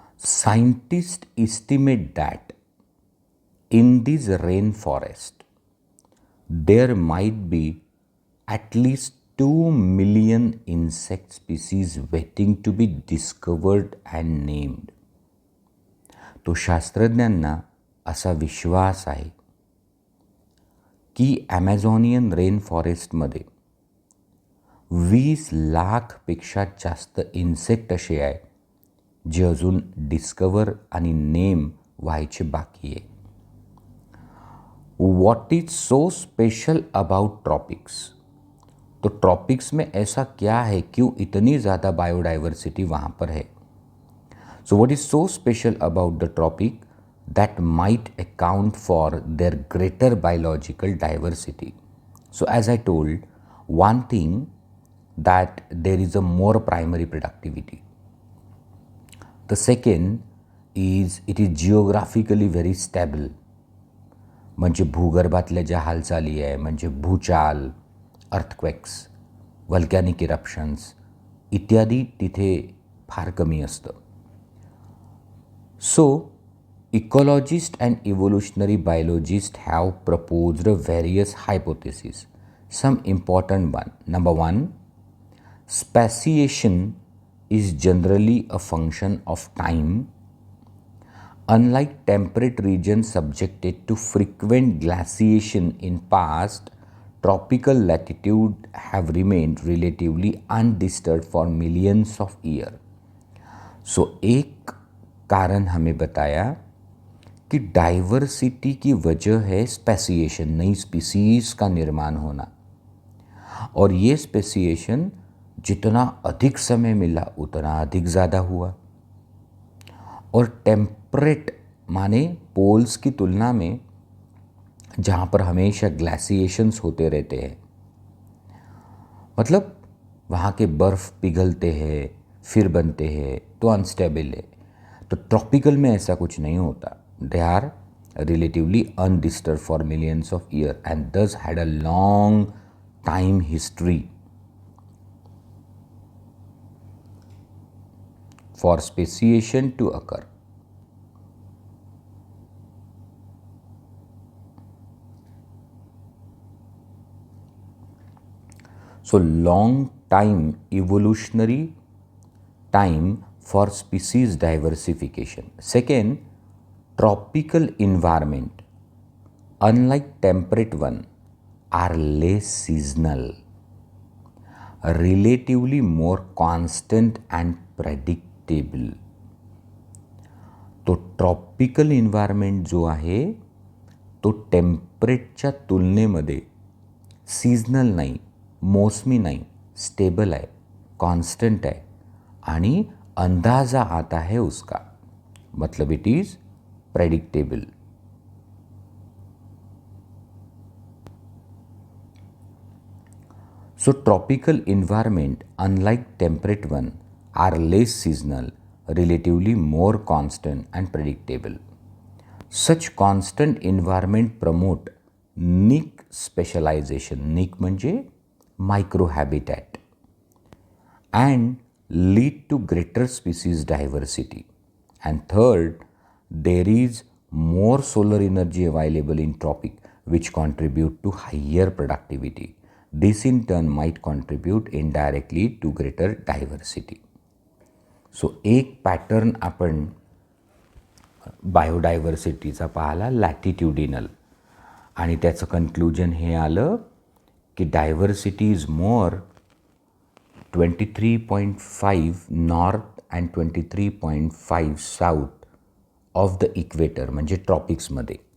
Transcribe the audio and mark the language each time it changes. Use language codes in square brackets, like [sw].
[en] Scientists estimate that in this rainforest, there might be at least 2 million insect species waiting to be discovered and named. [mr] तो शास्त्रज्ञांना असा विश्वास आहे की ॲमेझॉनियन rain फॉरेस्टमध्ये 20 लाखपेक्षा जास्त insect असे आहे जे अजून डिस्कवर आणि नेम व्हायचे बाकी आहे. [en] What is so special about tropics? [hi] तो ट्रॉपिक्स में ऐसा क्या है, क्यों इतनी ज़्यादा बायोडाइवर्सिटी वहाँ पर है? [en] So what is so special about the tropic that might account for their greater biological diversity? So as I told, one thing that there is a more primary productivity. The second is it is geographically very stable. [mr] म्हणजे भूगर्भातल्या ज्या हालचाली आहे, म्हणजे भूचाल, earthquakes, व्हल्कॅनिक इरप्शन्स इत्यादी तिथे फार कमी असतं. [en] So ecologists and evolutionary biologists have proposed various hypotheses. Some important one. Number one, speciation is generally a function of time. Unlike temperate regions subjected to frequent glaciation in past, tropical latitude have remained relatively undisturbed for millions of years. [hi] So एक कारण हमें बताया कि diversity की वजह है speciation, नई species का निर्माण होना. और ये स्पेसिएशन जितना अधिक समय मिला उतना अधिक ज़्यादा हुआ. और टेम्परेट माने पोल्स की तुलना में जहाँ पर हमेशा ग्लेशिएशंस होते रहते हैं, मतलब वहाँ के बर्फ़ पिघलते हैं फिर बनते हैं तो अनस्टेबल है. तो ट्रॉपिकल में ऐसा कुछ नहीं होता. [en] They are relatively undisturbed for millions of years and thus had a long time history for speciation to occur. So long time evolutionary time for species diversification. Second, tropical environment, unlike temperate one, are less seasonal, relatively more constant and predictable. [mr] तो tropical environment जो आहे तो टेम्परेटच्या तुलनेमध्ये seasonal नाही, मोसमी नाही, stable आहे, constant आहे आणि [hi] अंदाज़ा आता है उसका, मतलब [en] It is predictable. So tropical environment, unlike temperate one, are less seasonal, relatively more constant and predictable. Such constant environment promote niche specialization, niche म्हणजे microhabitat, and lead to greater species diversity. And third, there is more solar energy available in tropic which contribute to higher productivity. This in turn might contribute indirectly to greater diversity. [mr] So एक pattern आपण बायोडायव्हर्सिटीचा पाहिला लॅटिट्युडिनल आणि त्याचं conclusion हे आलं की [en] diversity is more 23.5 north and 23.5 south of the equator [mr] म्हणजे ट्रॉपिक्समध्ये.